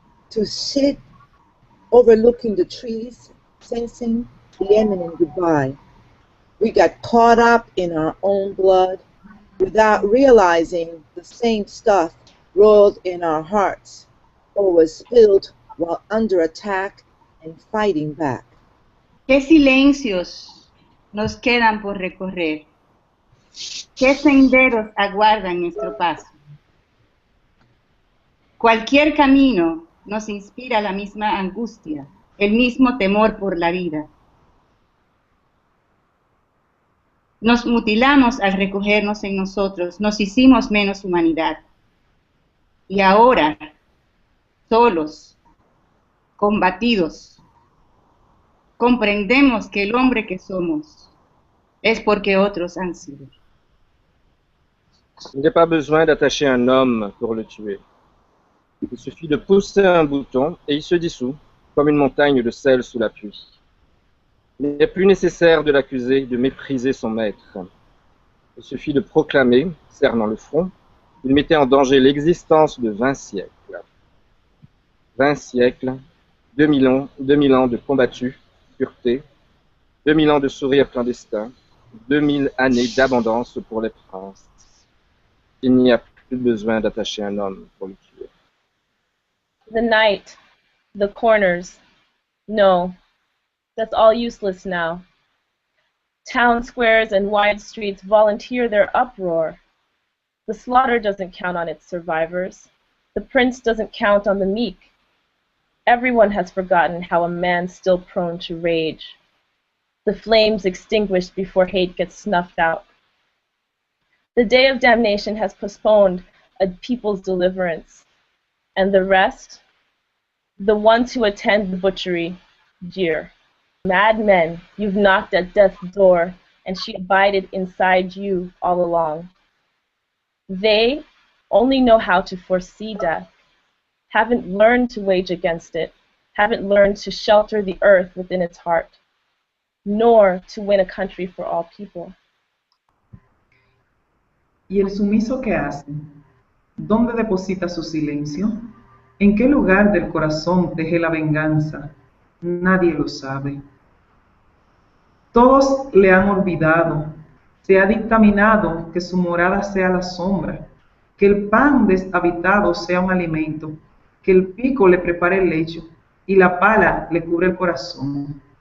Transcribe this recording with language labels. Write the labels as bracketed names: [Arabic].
[English] To sit overlooking the trees, sensing the imminent goodbye. We got caught up in our own blood without realizing the same stuff roiled in our hearts or was spilled while under attack and fighting back. [Spanish] ¿Qué silencios nos quedan por recorrer? ¿Qué senderos aguardan nuestro paso? Cualquier camino nos inspira la misma angustia, el mismo temor por la vida. Nos mutilamos al recogernos en nosotros, nos hicimos menos humanidad. Y ahora, solos, combatidos, comprendemos que el hombre que somos es porque otros han sido. [French] Il n'y a pas besoin d'attacher un homme pour le tuer. Il suffit de pousser un bouton et il se dissout, comme une montagne de sel sous la pluie. Il n'est plus nécessaire de l'accuser de mépriser son maître. Il suffit de proclamer, cernant le front, qu'il mettait en danger l'existence de 20 siècles. 20 siècles, 2000 ans de combattus, pureté, 2000 ans de sourires clandestins, 2000 années d'abondance pour les princes. Il n'y a plus besoin d'attacher un homme pour le tuer. [English] The night, the corners, no, that's all useless now. Town squares and wide streets volunteer their uproar. The slaughter doesn't count on its survivors. The prince doesn't count on the meek. Everyone has forgotten how a man's still prone to rage. The flames extinguished before hate gets snuffed out. The day of damnation has postponed a people's deliverance. And the rest, the ones who attend the butchery, jeer. Mad men, you've knocked at death's door, and she abided inside you all along. They only know how to foresee death, haven't learned to wage against it, haven't learned to shelter the earth within its heart, nor to win a country for all people. [Spanish] ¿Y el sumiso qué hace? ¿Dónde deposita su silencio? ¿En qué lugar del corazón teje la venganza? Nadie lo sabe. Todos le han olvidado. Se ha dictaminado que su morada sea la sombra, que el pan deshabitado sea un alimento, que el pico le prepare el lecho y la pala le cubre el corazón.